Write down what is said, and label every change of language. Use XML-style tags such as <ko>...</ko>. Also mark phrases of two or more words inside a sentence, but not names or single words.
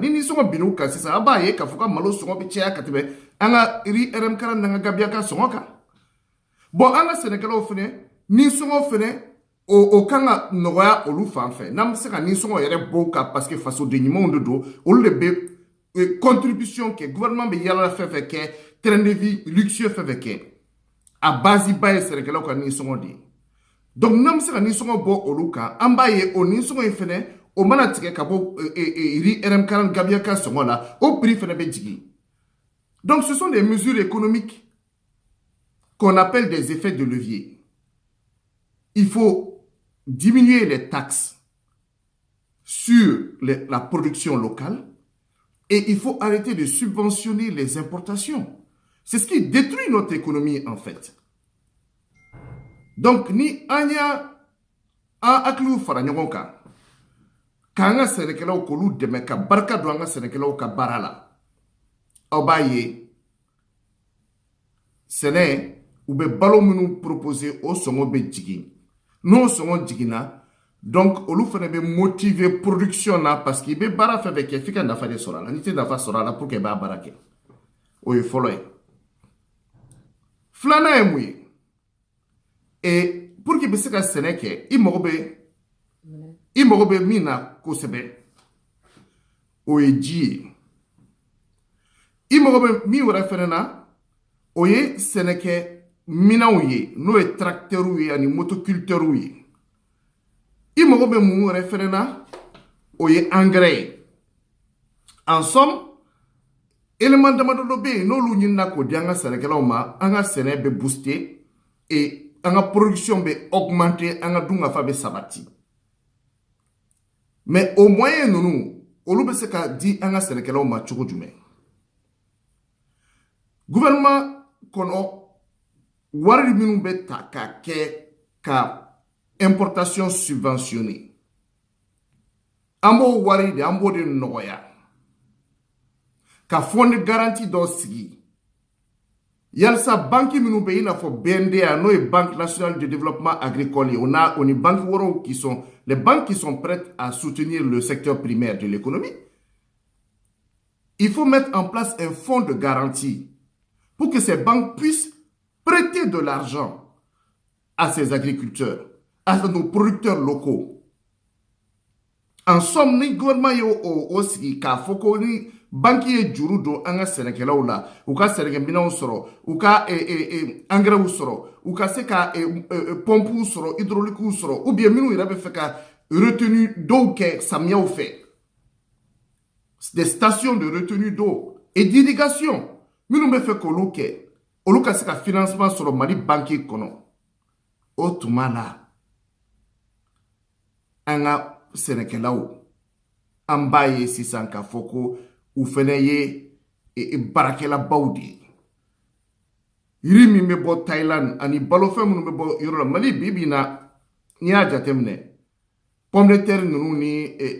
<bm>Ni ninsɔngɔ bin olu kan sisan, a b'a ye k'a fɔ ka malo sɔngɔ bɛ caya ka tɛmɛ an ka RM40 n'an ka Gambiaka sɔngɔ kan. Bon an ka sɛnɛkɛlaw fɛnɛ ninsɔngɔ fɛnɛ o kan ka nɔgɔya olu fan fɛ. N'an bɛ se ka ninsɔngɔ yɛrɛ bɔ ka</bm> <fr>parce que</fr> <bm>fasoden ɲumanw de don, olu de bɛ contribution kɛ, gouvernement bɛ yala fɛn fɛn kɛ,</bm> <fr>train de vie luxueux</fr> <bm>fɛn fɛn kɛ, a base ba ye sɛnɛkɛlaw ka ninsɔngɔ de ye. Donc n'an bɛ se ka ninsɔngɔ bɔ olu kan, an b'a ye o ninsɔngɔ in fɛnɛ o mana tigɛ ka bɔ riz RM40 Gambiaka sɔngɔ la, o prix fɛnɛ bɛ jigin.</bm> <fr>Donc ce sont des mesures économiques qu'on appelle des effets de levier. Il faut diminuer les taxes sur la production locale et il faut arrêter de subventionner les importations. C'est ce qui détruit notre économie en fait.</fr> <bm>Donc ni an y'a an hakiliw fara ɲɔgɔn kan k'an ka sɛnɛkɛlaw k'olu dɛmɛ ka barika don an ka sɛnɛkɛlaw ka baara la, aw b'a ye sɛnɛ u bɛ balo minnu proposer o sɔngɔ bɛ jigin. N'o sɔngɔ jiginna, donc olu fana bɛ motiver production na</bm> <fr>parce que</fr> <bm>i bɛ baara fɛn fɛn kɛ f'i ka nafa de sɔrɔ a la. N'i tɛ nafa sɔrɔ a la</bm> <fr>pour que</fr> <bm>i b'a baara kɛ. O ye fɔlɔ ye. Filanan ye mun ye?</bm> <fr>Et pour que</fr> <bm>bɛ se ka sɛnɛ kɛ, i mago bɛ i mago bɛ min na kosɛbɛ o ye ji ye i mago bɛ min wɛrɛ fɛnɛ na o ye sɛnɛkɛ minɛnw ye n'o ye tracteurs ye ani motoculteurs ye i mago bɛ mun wɛrɛ fɛnɛ na o ye engrais ye</bm> <fr>en somme</fr> <bm>élément damadɔ dɔ bɛ yen n'olu ɲinina k'o di an ka sɛnɛkɛlaw ma an ka sɛnɛ bɛ booster et an ka production bɛ augmenter an ka dunkafa bɛ sabati</bm> <fr>mais au moyen</fr> <bm>ninnu olu bɛ se ka di an ka sɛnɛkɛlaw ma cogo jumɛn gouvernement kɔnɔ wari minnu bɛ ta ka kɛ ka importation subventionner an b'o wari de an b'o de nɔgɔya</bm> <fr>ka fond de garantie</fr> <bm>dɔ sigi yalisa banki minnu bɛ i n'a fɔ BNDA n'o ye</bm> <fr>Banque nationale de développement agricole</fr> <bm>ye o ni</bm> <fr>banques wɛrɛw qui sont les banques qui sont prêtes à soutenir le secteur primaire de l'économie. Il faut mettre en place un fonds de garantie pour que ces banques puissent prêter de l'argent à ces agriculteurs, à nos producteurs locaux. En somme,</fr> <bm>ni gouvernement ye o sigi k'a fɔ ko ni banki ye juru don an ka sɛnɛkɛlaw la u ka sɛnɛkɛminɛnw sɔrɔ u ka engrais sɔrɔ u ka se ka pompew sɔrɔ hydrauliques sɔrɔ</bm> <fr>ou bien</fr> <bm>minnu yɛrɛ bɛ fɛ ka</bm> <fr>retenue d'eau</fr> <bm>kɛ samiyaw fɛ</bm> <fr>des stations de retenue d'eau et d'irrigation</fr> <bm>minnu bɛ fɛ k'olu kɛ olu ka se ka financement sɔrɔ Mali banki kɔnɔ o tuma la an ka sɛnɛkɛlaw an b'a ye sisan k'a fɔ ko u fɛnɛ ye baarakɛlabaw de ye yiri min bɛ bɔ Thailand ani balofɛn minnu bɛ bɔ yɔrɔ la Mali bi na n'i y'a jateminɛ</bm> <fr>pomme de terre</fr> <bm>ninnu ni</bm>